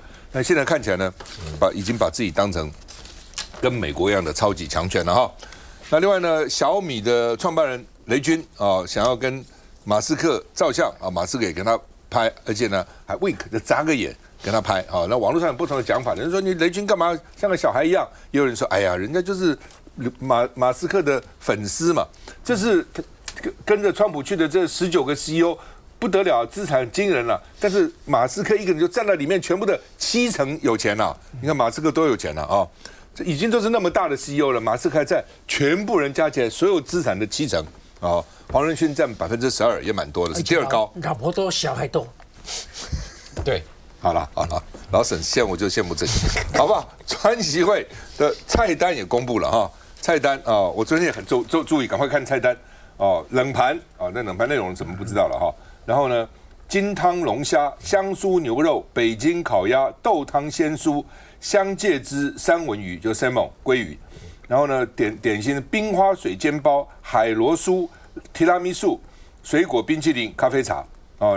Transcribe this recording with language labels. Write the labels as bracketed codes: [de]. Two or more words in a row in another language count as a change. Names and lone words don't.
[zh] 但現在看起來呢，已經把自己當成跟美國一樣的超級強權了哈。那另外呢，小米的創辦人雷軍啊，想要跟馬斯克照相啊，馬斯克也跟他拍，而且呢還 wink 就眨個眼跟他拍啊。那網絡上有不同的講法，有人說你雷軍幹嘛像個小孩一樣，也有人說哎呀，人家就是馬斯克的粉絲嘛，這是。跟着川普去的這19個 CEO 不得了，資產驚人了。但是馬斯克一個人就占了裡面全部的70%有錢了。你看馬斯克多有錢了啊！這已經都是那麼大的 CEO 了，馬斯克還在全部人加起來所有資產的70%啊。黃仁勳占12%，也蠻多的，是第2高。老婆多，小孩多。對，好了，老沈羡慕就羨慕這些，好不好？川習會的菜單也公布了哈，菜單啊，我昨天也很注意，趕快看菜單。哦，冷盤哦，那冷盤內容怎麼不知道了哈？然後呢，金湯龍蝦、香酥牛肉、北京烤鴨、豆湯鮮酥、香芥汁三文魚，就 salmon 鮭魚。然後呢，點心冰花水煎包、海螺酥、提拉米蘇、水果冰淇淋、咖啡茶哦。